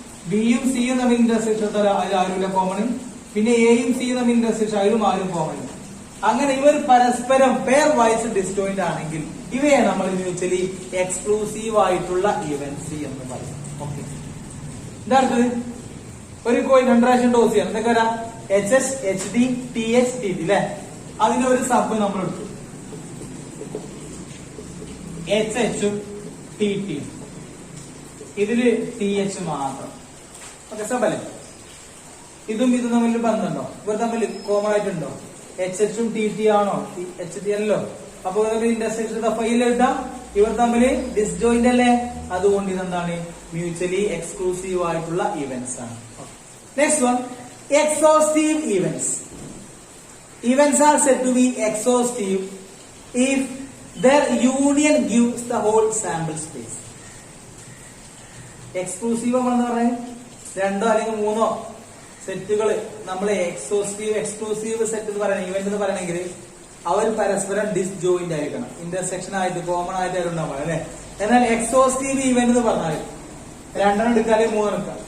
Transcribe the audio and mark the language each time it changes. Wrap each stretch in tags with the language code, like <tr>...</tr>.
<ml>ബിയും സിയും തമ്മിൽ ഇന്റർസെക്ഷൻ തരാം, അതിൽ ആരുമില്ല കോമൺ. പിന്നെ എയും സിയും തമ്മിൽ ഇന്റർസെക്ഷൻ അതിലും ആരും കോമൺ. അങ്ങനെ ഇവർ പരസ്പരം പെയർ വൈസ് ഡിസ്റ്റോയിന്റ് ആണെങ്കിൽ ഇവയെ നമ്മൾ മ്യൂച്വലി എക്സ്ക്ലൂസീവ് ആയിട്ടുള്ള ഇവന്റ്സ് എന്ന് പറയും. ഓക്കെ, ഇതടുത്തത് ഒരു കോയിൻ 2 പ്രാവശ്യം ടോസ് ചെയ്യാം. എന്തൊക്കെ വരാം, HH HD TH TT അല്ലെ. അതിന്റെ ഒരു സബ് നമ്മൾ എടുത്തു, HHഉം TTയും. ഇതില് TH മാത്രം. ഓക്കെ, സബ് അല്ലേ. ഇതും തമ്മിൽ ബന്ധമുണ്ടോ? ഇവർ തമ്മിൽ കോമൺ ആയിട്ടുണ്ടോ? HHഉം TT ആണോ? HT അല്ലോ. അപ്പൊ ഇന്റർസെക്ഷൻ ഫൈൽ എഴുതാം. ഇവർ തമ്മിൽ ഡിസ്ജോയിന്റ് അല്ലേ. അതുകൊണ്ട് ഇതെന്താണ് മ്യൂച്വലി എക്സ്ക്ലൂസീവ് ആയിട്ടുള്ള ഇവന്റ്സ് ആണ്.</ml> <en>Next one exhaustive events. Events are said to be exhaustive if their union gives the whole sample space.</en> <ml>Exclusive ആണെന്ന് പറഞ്ഞാൽ രണ്ടോ അല്ലെങ്കിൽ മൂന്നോ സെറ്റുകൾ നമ്മൾ എക്സ്ക്ലൂസീവ് സെറ്റ് എന്ന് പറയുന്നത് ഇവന്റ് എന്ന് പറയണമെങ്കിൽ അവർ പരസ്പരം ഡിസ്ജോയിന്റ് ആയിരിക്കണം, ഇന്റർസെക്ഷൻ ആയിട്ട് കോമൺ ആയിട്ട് ഉണ്ടാവും അല്ലെ. എന്നാൽ എക്സോസ്റ്റീവ് ഇവന്റ് എന്ന് പറഞ്ഞാൽ രണ്ടെണ്ണം എടുക്കുക അല്ലെങ്കിൽ മൂന്നെണ്ണം എടുക്കുക.</ml>